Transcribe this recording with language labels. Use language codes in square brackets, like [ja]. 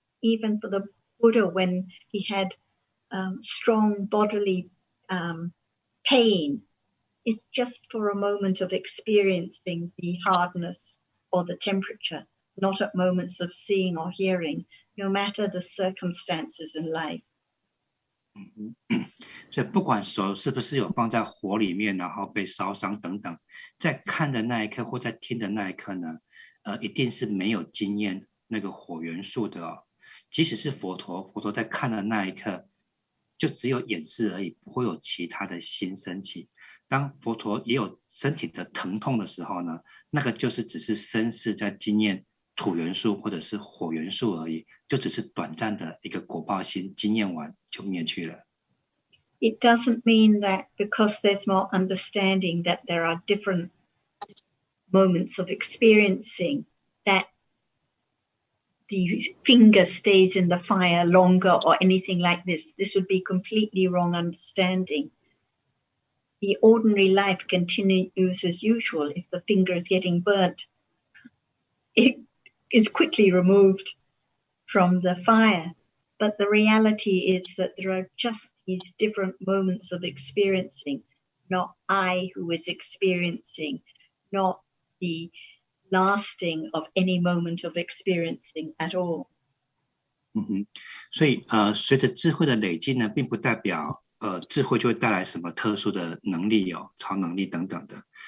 [en] Even for the Buddha, when he had strong bodily pain, it's just for a moment of experiencing the hardness or the temperature, not at moments of seeing or hearing, no matter the circumstances in life. [zh] 所以不管手是不是有放在火里面，然后被烧伤等等，在看的那一刻或在听的那一刻呢，一定是没有经验那个火元素的哦。即使是佛陀在看的那一刻，就只有眼视而已，不会有其他的心升起。当佛陀也有身体的疼痛的时候呢，那个就是只是身世在经验土元素或者是火元素而已，就只是短暂的一个果报心，经验完就灭去了。 [en] It doesn't mean that because there's more understanding that there are different moments of experiencing that the finger stays in the fire longer or anything like this. This would be completely wrong understanding. The ordinary life continues as usual. If the finger is getting burnt, it is quickly removed from the fire. But the reality is that there are just these different moments of experiencing, not I who is experiencing, not the lasting of any moment of experiencing at all. [zh] 所以随着智慧的累积呢，并不代表智慧就会带来什么特殊的能力哦，超能力等等的。